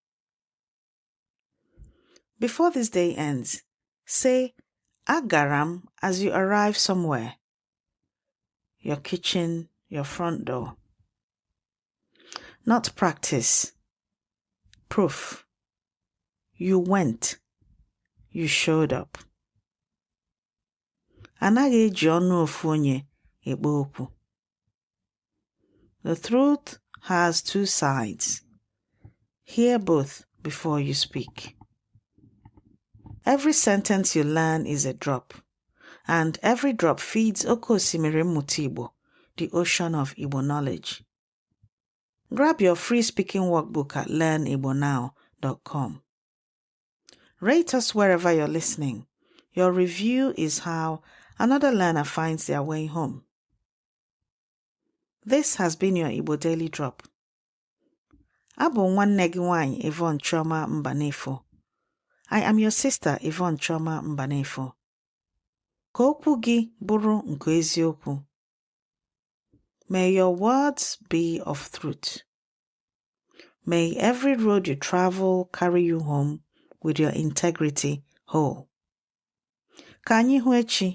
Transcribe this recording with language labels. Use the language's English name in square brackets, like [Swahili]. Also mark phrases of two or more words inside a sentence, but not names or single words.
[English] Before this day ends, say Agaram as you arrive somewhere. Your kitchen, your front door. Not practice. Proof. You went. You showed up. [Igbo] Anaghị eji ọnụ ofu onye ekpe okwu. [English] The truth has 2 sides. Hear both before you speak. Every sentence you learn is a drop, and every drop feeds [Igbo] Oke Osimiri Mmụta Igbo, [English] the ocean of Igbo knowledge. Grab your free speaking workbook at learnibonow.com. Rate us wherever you're listening. Your review is how another learner finds their way home. This has been your Igbo Daily Drop. [Igbo] Abụ nwanne gị nwanyị Yvonne Chioma Mbanefo. [English] I am your sister Yvonne Chioma Mbanefo. [Igbo] Ka okwu gị bụrụ nke eziokwu. [English] May your words be of truth. May every road you travel carry you home with your integrity whole. [Igbo] Ka anyị hụ echi.